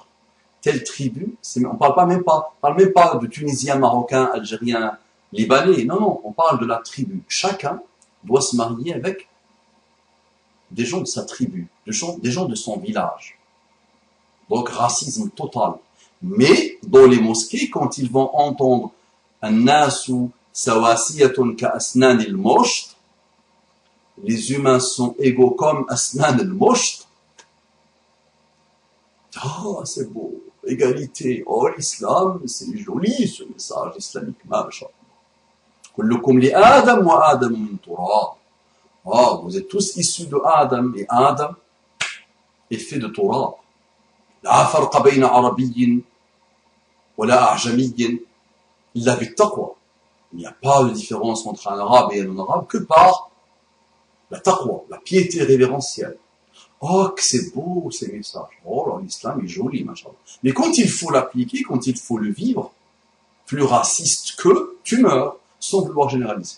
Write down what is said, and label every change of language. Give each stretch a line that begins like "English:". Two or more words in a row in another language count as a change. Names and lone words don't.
French: Telle tribu, on parle même pas de Tunisiens, Marocains, Algériens, Libanais. Non, on parle de la tribu. Chacun doit se marier avec des gens de sa tribu, des gens de son village. Donc racisme total. Mais dans les mosquées, quand ils vont entendre
Arabic: الناس سواسية كأسنان المشط,
French: les humains sont égaux comme
Arabic: أسنان المشط.
French: Ah, c'est beau, égalité. Oh, l'islam, c'est joli ce message islamique. Mashallah.
Arabic: كلكم لآدم وآدم من تراب.
French: Ah, vous êtes tous issus de Adam, et Adam est fait de turab.
Arabic: لا فرق بين عربي ولا أعجمي إلا بالتقوى.
French: Il n'y a pas de différence entre un arabe et un non-arabe que par la taqwa, la piété révérentielle. Oh, que c'est beau ces messages. Oh là, l'islam est joli, machin. Mais quand il faut l'appliquer, quand il faut le vivre, plus raciste que, tu meurs, sans vouloir généraliser.